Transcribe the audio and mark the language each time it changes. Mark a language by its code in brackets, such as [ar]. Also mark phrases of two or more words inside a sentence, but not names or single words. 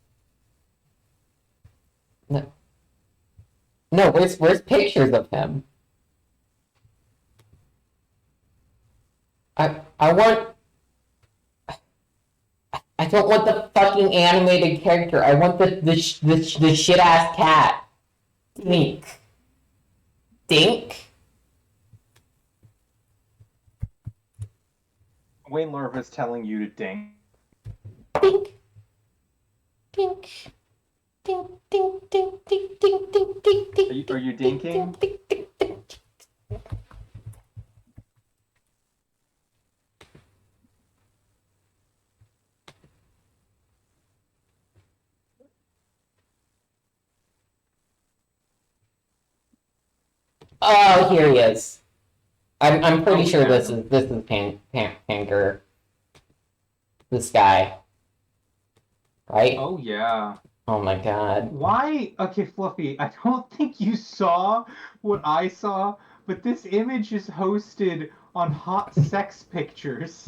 [en] No, where's pictures of him? I don't want the fucking animated character. I want the shit ass cat. Dink. Dink? Wayne Larva's telling you to dink. Dink. Dink. Dink, dink, dink, dink, dink, dink, dink, dink. Are you dinking? Dink, dink, dink. Oh, here he is. I'm pretty sure this is Pangur. This guy. Right? Oh yeah. Oh my god. Why? Okay, Fluffy, I don't think you saw what I saw, but this image is hosted on Hot Sex Pictures.